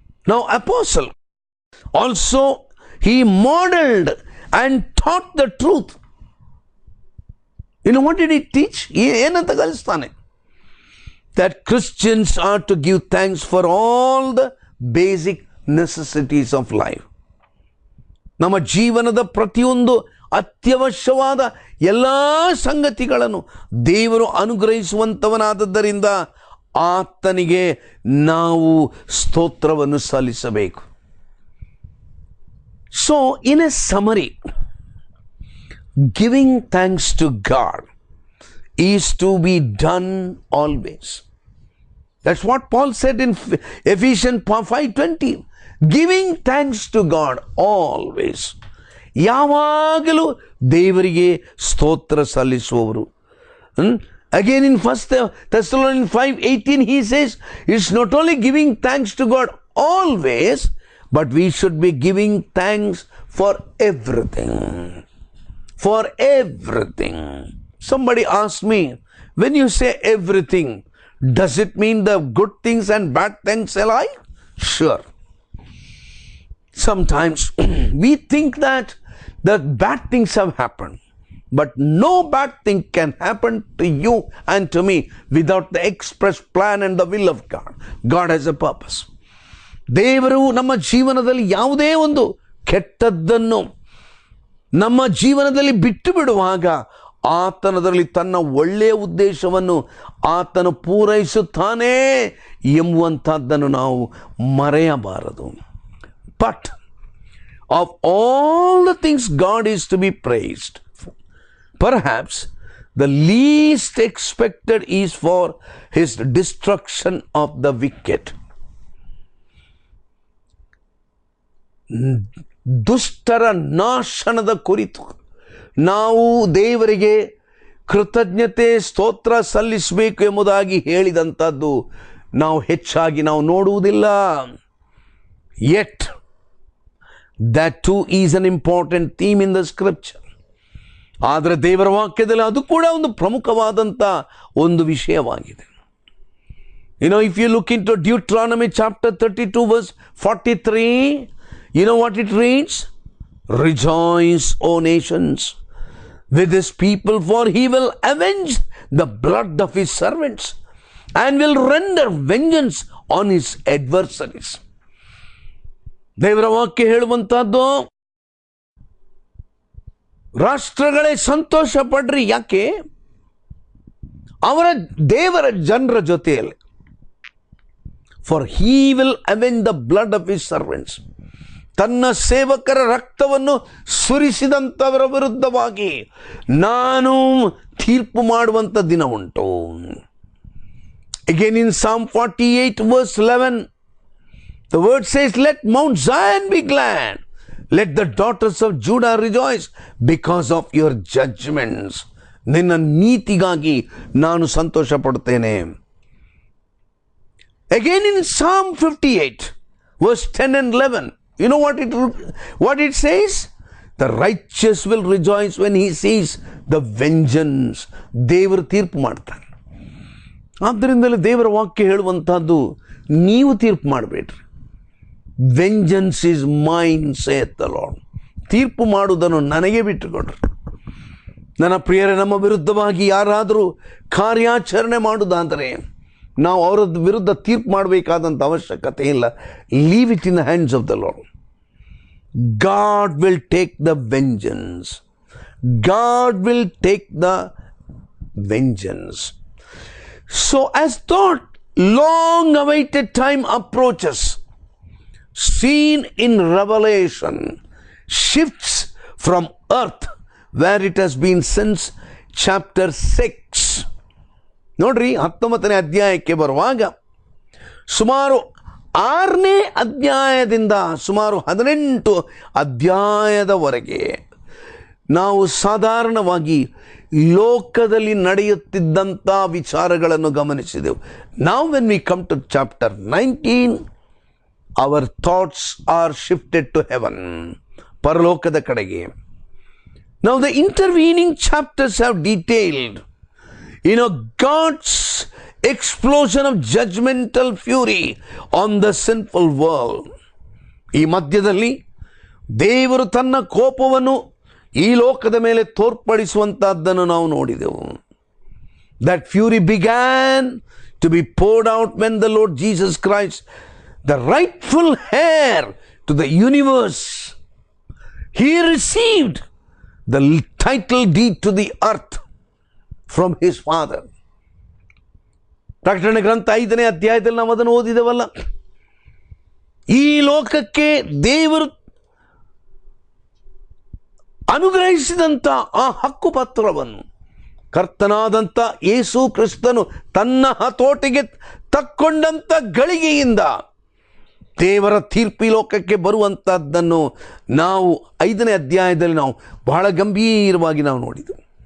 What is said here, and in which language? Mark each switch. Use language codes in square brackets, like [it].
[en] Now apostle also, he modeled and taught the truth. What did he teach? [kn] ಏನಂತ ಕಲಿಸ್ತಾನೆ? [en] That Christians are to give thanks for all the basic necessities of life. [kn] ನಮ್ಮ ಜೀವನದ ಪ್ರತಿಯೊಂದು ಅತ್ಯವಶ್ಯವಾದ ಎಲ್ಲ ಸಂಗತಿಗಳನ್ನು ದೇವರು ಅನುಗ್ರಹಿಸುವಂತವನಾದದ್ದರಿಂದ ಆತನಿಗೆ ನಾವು ಸ್ತೋತ್ರವನ್ನು ಸಲ್ಲಿಸಬೇಕು. [en] So in a summary, giving thanks to God is to be done always. That's what Paul said in Ephesians 5:20. Giving thanks to God always. [kn] ಯಾವಾಗಲೂ ದೇವರಿಗೆ ಸ್ತೋತ್ರ ಸಲ್ಲಿಸುವವರು. [en] Again in 1 Thessalonians 5:18 he says, it's not only giving thanks to God always, but we should be giving thanks for everything. For everything. Somebody asked me, when you say everything, does it mean the good things and bad things alike? Sure. Sometimes we think that the bad things have happened. But no bad thing can happen to you and to me without the express plan and the will of God. God has a purpose. [kn] ದೇವರು ನಮ್ಮ ಜೀವನದಲ್ಲಿ ಯಾವುದೇ ಒಂದು ಕೆಟ್ಟದ್ದನ್ನು ನಮ್ಮ ಜೀವನದಲ್ಲಿ ಬಿಟ್ಟು ಬಿಡುವಾಗ ಆತನದಲ್ಲಿ ತನ್ನ ಒಳ್ಳೆಯ ಉದ್ದೇಶವನ್ನು ಆತನು ಪೂರೈಸುತ್ತಾನೆ ಎಂಬುವಂಥದ್ದನ್ನು ನಾವು ಮರೆಯಬಾರದು. [en] But of all the things God is to be praised, perhaps the least expected is for his destruction of the wicked. [kn] ದುಷ್ಟರ ನಾಶನದ ಕುರಿತು ನಾವು ದೇವರಿಗೆ ಕೃತಜ್ಞತೆ ಸ್ತೋತ್ರ ಸಲ್ಲಿಸಬೇಕು ಎಂಬುದಾಗಿ ಹೇಳಿದಂಥದ್ದು ನಾವು ಹೆಚ್ಚಾಗಿ ನಾವು ನೋಡುವುದಿಲ್ಲ. [en] Yet that too is an important theme in the scripture. [kn] ಆದರೆ ದೇವರ ವಾಕ್ಯದಲ್ಲಿ ಅದು ಕೂಡ ಒಂದು ಪ್ರಮುಖವಾದಂಥ ಒಂದು ವಿಷಯವಾಗಿದೆ. [en] If you look into Deuteronomy chapter 32 verse 43, you know what it reads? Rejoice, O nations, with his people, for he will avenge the blood of his servants and will render vengeance on his adversaries. [kn] ದೇವರ ವಾಕ್ಯ ಹೇಳುವಂತಹದ್ದು, ರಾಷ್ಟ್ರಗಳೇ ಸಂತೋಷ ಪಡ್ರಿ. ಯಾಕೆ? ಅವರ ದೇವರ ಜನರ ಜೊತೆಯಲ್ಲಿ. [en] For he will avenge the blood of his servants. [kn] ತನ್ನ ಸೇವಕರ ರಕ್ತವನ್ನು ಸುರಿಸಿದಂಥವರ ವಿರುದ್ಧವಾಗಿ ನಾನು ತೀರ್ಪು ಮಾಡುವಂಥ ದಿನ ಉಂಟು. [en] Again in Psalm 48 verse 11, the word says, let Mount Zion be glad. Let the daughters of Judah rejoice because of your judgments. [kn] ನಿನ್ನ ನೀತಿಗಾಗಿ ನಾನು ಸಂತೋಷ ಪಡುತ್ತೇನೆ. [en] Again in Psalm 58 verse 10 and 11, you know what it says? The righteous will rejoice when he sees the vengeance. [kn] ದೇವರು ತೀರ್ಪು ಮಾಡ್ತಾನೆ. ಆದ್ದರಿಂದಲೇ ದೇವರ ವಾಕ್ಯ ಹೇಳುವಂತಹದ್ದು, ನೀವು ತೀರ್ಪು ಮಾಡಬೇಡ್ರಿ. [en] Vengeance is mine saith the Lord. [kn] ತೀರ್ಪು ಮಾಡುವುದನ್ನು ನನಗೆ ಬಿಟ್ಟುಕೊಡ್ರಿ. ನನ್ನ ಪ್ರಿಯರೇ, ನಮ್ಮ ವಿರುದ್ಧವಾಗಿ ಯಾರಾದರೂ ಕಾರ್ಯಾಚರಣೆ ಮಾಡುವುದಾದರೆ ನಾವು ಅವರ ವಿರುದ್ಧ ತೀರ್ಪು ಮಾಡಬೇಕಾದಂಥ ಅವಶ್ಯಕತೆ ಇಲ್ಲ. [en] Leave it in the hands of the Lord. God will take the vengeance. God will take the vengeance. So as thought long awaited time approaches, seen in Revelation, shifts from earth where it has been since chapter 6. [kn] ನೋಡ್ರಿ, 19ನೇ ಅಧ್ಯಾಯಕ್ಕೆ ಬರುವಾಗ ಸುಮಾರು 6ನೇ ಅಧ್ಯಾಯದಿಂದ ಸುಮಾರು 18 ಅಧ್ಯಾಯದವರೆಗೆ ನಾವು ಸಾಧಾರಣವಾಗಿ ಲೋಕದಲ್ಲಿ ನಡೆಯುತ್ತಿದ್ದಂಥ ವಿಚಾರಗಳನ್ನು ಗಮನಿಸಿದೆವು. [en] Now when we come to chapter 19, our thoughts are shifted to heaven, [kn] ಪರಲೋಕದ ಕಡೆಗೆ. [en] Now the intervening chapters have detailed, God's explosion of judgmental fury on the sinful world. [kn] ಈ ಮಧ್ಯದಲ್ಲಿ ದೇವರು ತನ್ನ ಕೋಪವನ್ನು ಈ ಲೋಕದ ಮೇಲೆ ತೋರ್ಪಡಿಸುವಂತಹದ್ದನ್ನು ನಾವು ನೋಡಿದೆವು. [en] That fury began to be poured out when the Lord Jesus Christ, the rightful heir to the universe, he received the title deed to the earth from his father. [kn] ಪ್ರಕಟಣೆ ಗ್ರಂಥ 5ನೇ ಅಧ್ಯಾಯದಲ್ಲಿ ನಾವು ಅದನ್ನು ಓದಿದೆವಲ್ಲ. ಈ ಲೋಕಕ್ಕೆ ದೇವರು ಅನುಗ್ರಹಿಸಿದಂಥ ಆ ಹಕ್ಕು ಪತ್ರವನ್ನು ಕರ್ತನಾದಂಥ ಯೇಸು ಕ್ರಿಸ್ತನು ತನ್ನ ಹತೋಟಿಗೆ ತಕ್ಕೊಂಡಂಥ ಗಳಿಗೆಯಿಂದ ದೇವರ ತೀರ್ಪು ಲೋಕಕ್ಕೆ ಬರುವಂಥದ್ದನ್ನು ನಾವು 5ನೇ ಅಧ್ಯಾಯದಲ್ಲಿ ನಾವು ಬಹಳ ಗಂಭೀರವಾಗಿ ನಾವು ನೋಡಿದೆವು.